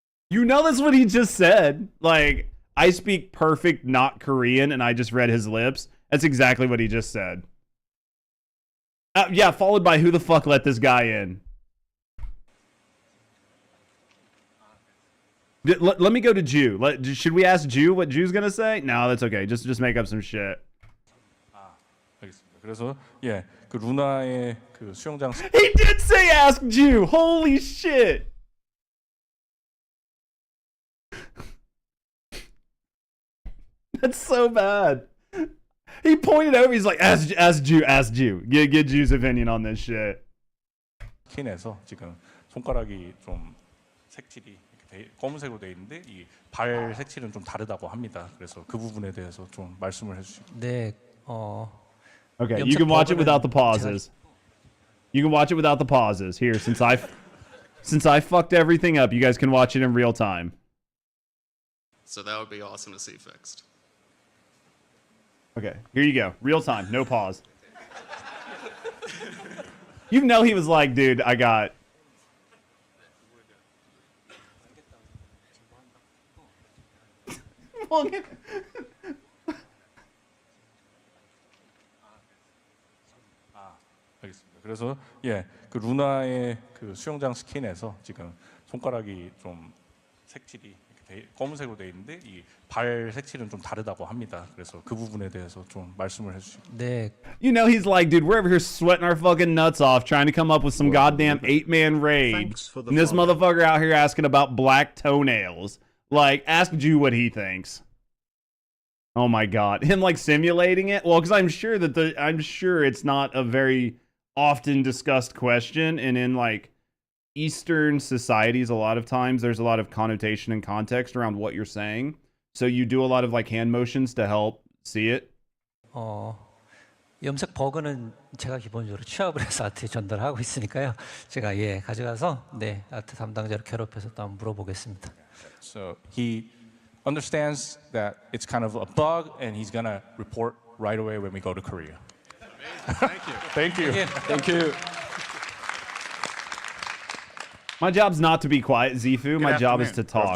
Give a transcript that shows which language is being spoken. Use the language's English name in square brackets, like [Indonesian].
[English] You know that's what he just said. Like, I speak perfect not Korean and I just read his lips. That's exactly what he just said. Yeah, followed by who the fuck let this guy in? Let me go to Jew. Should we ask Jew what Jew's gonna say? No, that's okay. Just make up some shit. [Korean] 알겠습니다. 그래서 그 루나의 그 수영장. [English] He did say ask Jew. Holy shit. That's so bad. He pointed over. He's like, ask Jew. Get Jew's opinion on this shit. [Korean] 스킨에서 지금 손가락이 좀 색칠이 검은색으로 돼 있는데 이 발 색칠은 좀 다르다고 합니다. 그래서 그 부분에 대해서 좀 말씀을 해주시고. 네, [English] Okay, you can watch it without the pauses. You can watch it without the pauses. Here, since I fucked everything up, you guys can watch it in real time. So that would be awesome to see fixed. Okay, here you go. Real time, no pause. You know he was like, dude, I got... [Korean] 알겠습니다. 그래서 그 루나의 그 수영장 스킨에서 지금 손가락이 좀 색칠이 검은색으로 돼 있는데 이 발 색칠은 좀 다르다고 합니다. 그래서 그 부분에 대해서 좀 말씀을 해주시고. 네. [English] You know he's like, dude, we're over here sweating our fucking nuts off trying to come up with some goddamn 8-man raid. And this motherfucker out here asking about black toenails. Like, ask Jew what he thinks. Oh my God. Him like simulating it? Well, because I'm sure it's not a very often discussed question, and in like Eastern societies, a lot of times there's a lot of connotation and context around what you're saying. So you do a lot of like hand motions to help see it. [Korean] 염색 버그는 제가 기본적으로 취합을 해서 아트에 전달하고 있으니까요. 제가 가져가서 아트 담당자를 괴롭혀서 또 한번 물어보겠습니다. [English] So he understands that it's kind of a bug, and he's gonna report right away when we go to Korea. Thank you. Thank you. Thank you. My job's not to be quiet, Zifu. My job is to talk.